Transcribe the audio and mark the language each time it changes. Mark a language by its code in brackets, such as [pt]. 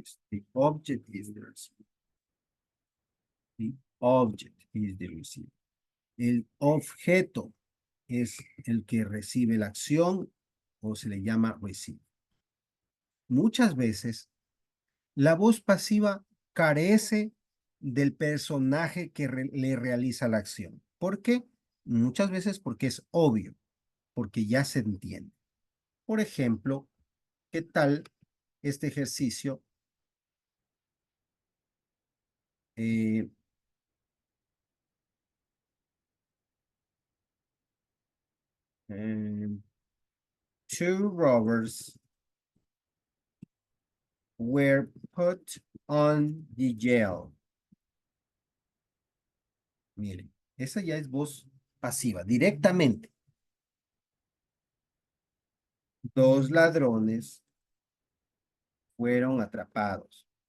[en] The object is the receiver. The object is the receiver. [es] El objeto es el que recibe la acción o se le llama receiver. Muchas veces la voz pasiva carece del personaje que le realiza la acción. ¿Por qué? Muchas veces porque es obvio, porque ya se entiende. Por ejemplo, ¿qué tal este ejercicio? [en] Eh, eh, two robbers were put on the jail. [es] Miren, esa ya es voz pasiva, directamente. Dos ladrones fueron atrapados.